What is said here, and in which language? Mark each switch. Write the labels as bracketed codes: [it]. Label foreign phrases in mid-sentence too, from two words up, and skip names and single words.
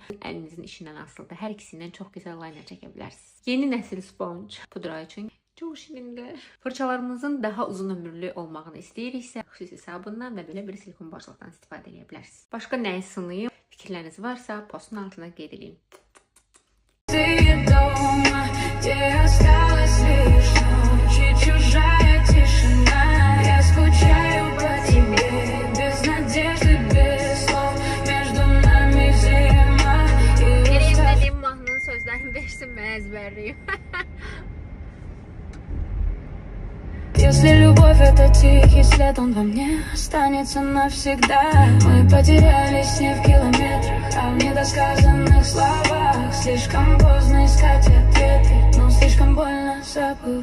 [az] Əlinizin işindən asılıdır. Hər ikisindən çox gözəl liner çəkə bilərsiniz. Yeni nəsil sponge pudra üçün çox şirindir. Fırçalarımızın daha uzun ömürlü olmağını istəyiriksə, xüsusi sabundan və belə bir silikon başlıqdan istifadə eləyə bilərsiniz. Başqa nəyi sınayım? Fikirləriniz varsa postun altına qeyd edin. [ru] Чужая тишина, я скучаю по тебе, без надежды, без слов, между нами зима и устав. [az] Mahnının sözlərini versin, mən əzbərliyim. [ru] Если любовь это тихий след, он во мне останется навсегда. Мы потерялись не в километрах, а в недосказанных словах. Слишком поздно искать ответы, но слишком больно забывать.